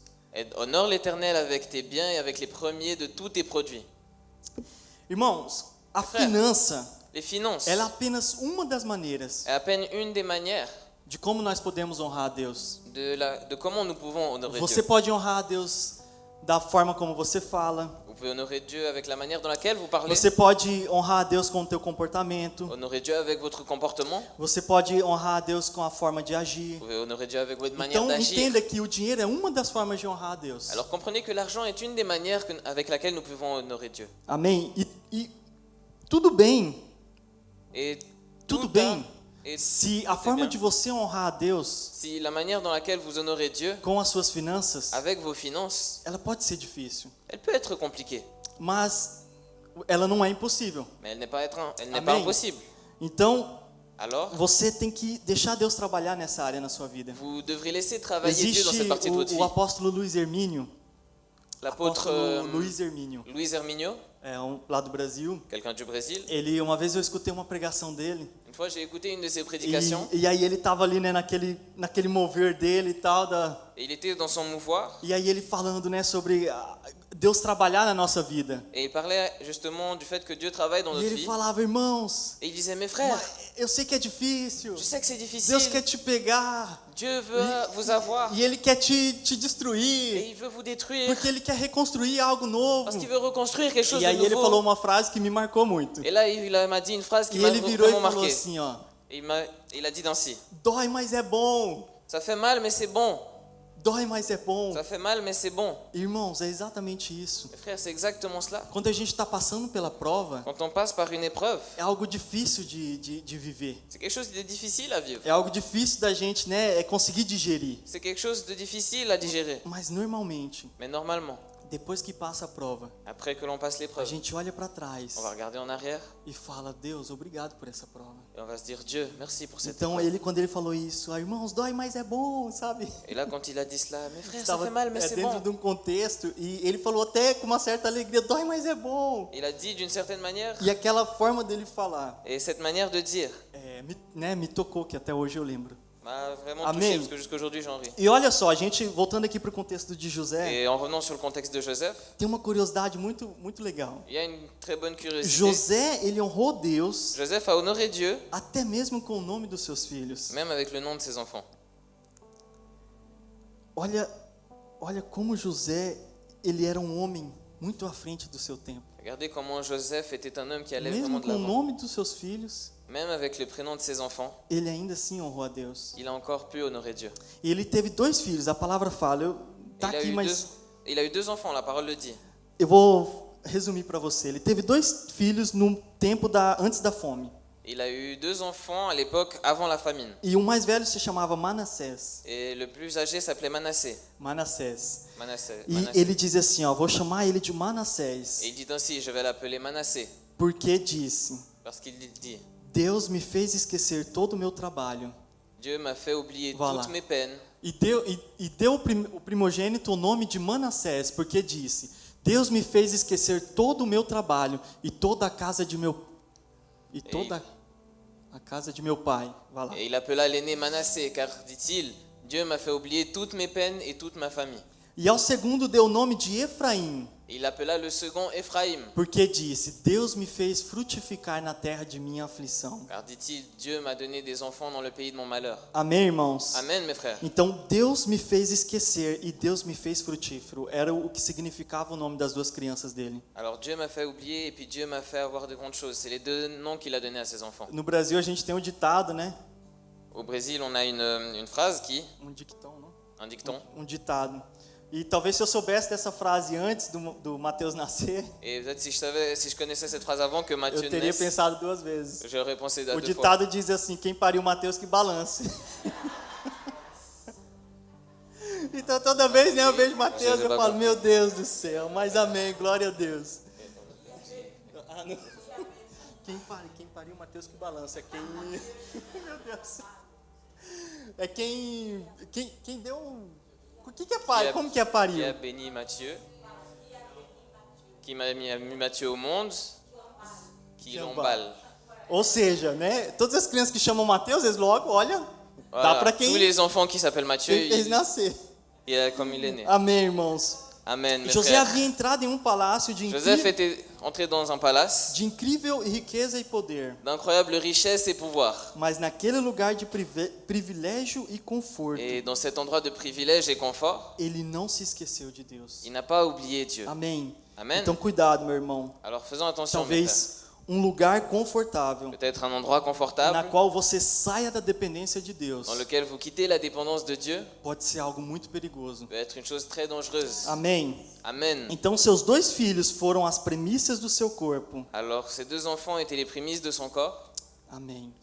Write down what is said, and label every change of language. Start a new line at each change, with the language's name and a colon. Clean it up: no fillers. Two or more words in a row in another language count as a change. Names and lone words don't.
French: honore l'Éternel avec tes biens et avec les premiers de tous tes produits.
Portuguese: Irmãos, a
French: Frère.
Portuguese: finança,
French: Les finances
Portuguese: ela é apenas uma das maneiras
French: est à peine une des manières
Portuguese: de como nós podemos honrar a Deus.
French: de comment nous pouvons honorer
Portuguese: Você
French: Dieu.
Portuguese: pode honrar a Deus da forma como você fala.
French: Vous pouvez honorer Dieu avec la manière dans laquelle vous parlez,
Portuguese: Você pode honrar a Deus com o teu comportamento.
French: honorer Dieu avec votre comportement,
Portuguese: Você pode honrar a Deus com a forma de agir.
French: vous pouvez honorer Dieu avec votre manière
Portuguese: Então
French: d'agir.
Portuguese: entenda que o dinheiro é uma das formas de honrar a Deus.
French: Alors comprenez que l'argent est une des manières avec laquelle nous pouvons honorer Dieu.
Portuguese: Amém? E tudo bem,
French: Et
Portuguese: tudo
French: tout
Portuguese: bem
French: Et
Portuguese: Se a
French: c'est
Portuguese: forma
French: bien.
Portuguese: de você honrar a Deus
French: Si la manière dans laquelle vous honorez Dieu
Portuguese: com as suas finanças,
French: avec vos finances,
Portuguese: ela pode ser difícil,
French: elle peut être compliquée,
Portuguese: mas ela não é impossível.
French: mais elle n'est pas Amen. impossible.
Portuguese: Então,
French: Alors,
Portuguese: você tem que deixar Deus trabalhar nessa área na sua vida.
French: vous devrez laisser travailler Dieu dans
Portuguese: Existe
French: cette partie de votre
Portuguese: o
French: vie.
Portuguese: apóstolo Luiz Hermínio,
French: L'apôtre Luiz Hermínio, Luiz Herminio,
Portuguese: lá do Brasil.
French: quelqu'un du Brésil,
Portuguese: Uma vez eu escutei uma pregação dele.
French: une fois j'ai écouté une de ses prédications
Portuguese: E aí ele estava ali, né, naquele mover dele e tal,
French: et il était dans son mouvoir
Portuguese: e aí ele falando, né, sobre Deus trabalhar na nossa vida.
French: et il parlait justement du fait que Dieu travaille dans
Portuguese: E
French: notre
Portuguese: ele
French: vie.
Portuguese: falava, irmãos,
French: Et il disait, mes frères,
Portuguese: eu sei que é difícil,
French: je sais que c'est
Portuguese: Deus
French: difficile,
Portuguese: quer te pegar,
French: Dieu veut vous avoir
Portuguese: e Ele quer te
French: et
Portuguese: destruir,
French: il veut vous détruire
Portuguese: porque Ele quer reconstruir algo novo.
French: parce qu'il veut reconstruire quelque chose
Portuguese: E
French: de
Portuguese: aí ele falou
French: nouveau.
Portuguese: uma frase que me marcou muito.
French: Et là, il m'a dit une phrase qui
Portuguese: E
French: m'a
Portuguese: ele virou e
French: vraiment
Portuguese: falou
French: marqué.
Portuguese: assim, ó,
French: Il a dit ainsi,
Portuguese: dói, mas é bom.
French: ça fait mal mais c'est bon,
Portuguese: Dói, mas é bom.
French: ça fait mal mais c'est bon.
Portuguese: Irmãos, é exatamente isso.
French: Mes frères, c'est exactement cela.
Portuguese: Quando a gente está passando pela prova,
French: Quand on passe par une épreuve,
Portuguese: é algo difícil de viver.
French: c'est quelque chose de difficile à vivre.
Portuguese: É algo difícil da gente, né, conseguir digerir.
French: C'est quelque chose de difficile à digérer.
Portuguese: Mas normalmente,
French: Mais normalement,
Portuguese: depois que passa a prova,
French: après que l'on passe
Portuguese: a
French: l'épreuve,
Portuguese: gente olha para trás
French: on va regarder en arrière
Portuguese: e fala, Deus, obrigado por essa prova.
French: et on va se dire, Dieu, merci pour cette
Portuguese: Então,
French: épreuve.
Portuguese: quando ele falou isso, irmãos, dói, mas é bom, sabe?
French: Et là, quand il a dit cela, mes frères, ça
Portuguese: Estava
French: fait mal mais c'est
Portuguese: dentro
French: bon.
Portuguese: de um contexto e ele falou até com uma certa alegria, dói, mas é bom.
French: Il a dit d'une certaine manière,
Portuguese: E aquela forma dele falar
French: et cette manière de dire
Portuguese: me tocou, que até hoje eu lembro.
French: m'a vraiment Amen. touché parce que jusqu'à aujourd'hui j'en ris.
Portuguese: E olha só, a gente voltando aqui para o contexto de José,
French: Et en revenant sur le contexte de Joseph,
Portuguese: tem uma curiosidade muito legal.
French: il y a une très bonne curiosité.
Portuguese: José, ele honrou Deus
French: Joseph a honoré Dieu,
Portuguese: até mesmo com o nome dos seus filhos.
French: même avec le nom de ses enfants.
Portuguese: Olha como José, ele era um homem muito à frente do seu tempo.
French: Regardez comment Joseph était un homme qui allait
Portuguese: Mesmo
French: vraiment de
Portuguese: com o
French: l'avant.
Portuguese: nome dos seus filhos,
French: Même avec le prénom de ses enfants,
Portuguese: ele ainda assim honrou a Deus.
French: il a encore pu honorer Dieu.
Portuguese: E ele teve 2 filhos, a palavra fala, tá aqui, mas
French: Il a eu 2 enfants, la parole le dit.
Portuguese: eu vou resumir para você. Ele teve 2 filhos no tempo antes da fome.
French: Il a eu 2 enfants à l'époque avant la famine.
Portuguese: E o mais velho se chamava Manassés.
French: Et le plus âgé s'appelait Manassé.
Portuguese: Manassés. E
French: Manassé.
Portuguese: ele diz assim, ó, vou chamar ele de Manassés,
French: Et il dit ainsi, je vais l'appeler Manassé,
Portuguese: porque disse:
French: parce qu'il dit,
Portuguese: Deus me fez esquecer todo o meu trabalho.
French: Dieu m'a fait oublier Voilà. toutes mes peines.
Portuguese: E deu o primogênito o nome de Manassés, porque disse: Deus me fez esquecer todo o meu trabalho e toda a casa de meu a casa de meu pai. Vai lá.
French: Et il appela l'aîné Manassé, car, dit-il, Dieu m'a fait oublier toutes mes peines et toute ma famille.
Portuguese: E ao segundo deu o nome de Efraim,
French: Et il appela le second Éphraïm,
Portuguese: porque disse: Deus me fez frutificar na terra de minha aflição.
French: car, dit-il, Dieu m'a donné des enfants dans le pays de mon malheur.
Portuguese: Amém, irmãos?
French: Amen, mes frères.
Portuguese: Então Deus me fez esquecer e Deus me fez frutífero. Era o que significava o nome das 2 crianças dele.
French: Alors Dieu m'a fait oublier et puis Dieu m'a fait avoir de grandes choses. C'est les 2 noms qu'il a donnés à ses enfants.
Portuguese: No Brasil a gente tem um ditado, né?
French: Au Brésil, on a une phrase qui,
Portuguese: Um dicton, não?
French: un dicton.
Portuguese: Um ditado. E talvez se eu soubesse dessa frase antes do Mateus nascer,
French: Et peut-être si je connaissais cette phrase avant que
Portuguese: eu
French: Matthieu
Portuguese: teria
French: naisse,
Portuguese: pensado 2 vezes.
French: j'aurais pensé à
Portuguese: O
French: 2 fois.
Portuguese: ditado diz assim: quem pariu Mateus que balance. Então toda vez, né, eu vejo Mateus, eu falo: meu Deus do céu, mas amém, glória a Deus. Ah, não. Quem pariu Mateus que balança, é quem... Meu Deus. É quem deu... O que é pai? Como que é
French: Qui
Portuguese: pariu?
French: a béni Matthieu, qui m'a mis Matthieu au monde, qui l'emballe.
Portuguese: Ou seja, né, todas as crianças que chamam Mateus, eles logo, olha, dá
French: Voilà.
Portuguese: para
French: Tous
Portuguese: quem
French: les enfants qui s'appellent Matthieu,
Portuguese: fez nascer.
French: comme il est né.
Portuguese: Amém, irmãos.
French: Amen, mes
Portuguese: José
French: frères.
Portuguese: havia entrado em um palácio
French: Joseph était entré dans un palace
Portuguese: de incrível riqueza e poder,
French: d'incroyable richesse et pouvoir.
Portuguese: mas naquele lugar de privilégio e conforto,
French: Et dans cet endroit de privilège et confort,
Portuguese: ele não se esqueceu de Deus.
French: il n'a pas oublié Dieu.
Portuguese: Amém.
French: Amen.
Portuguese: Então cuidado, meu irmão.
French: Alors faisons attention, mes frères.
Portuguese: Talvez um lugar confortável
French: Peut-être un endroit
Portuguese: na
French: confortable
Portuguese: qual você saia da dependência de Deus
French: dans lequel vous quittez la dépendance de Dieu
Portuguese: pode ser algo muito perigoso.
French: peut être une chose très dangereuse.
Portuguese: Amém.
French: Amen.
Portuguese: Então seus 2 filhos foram as premissas do seu corpo.
French: Alors ces 2 enfants étaient les prémices de son corps.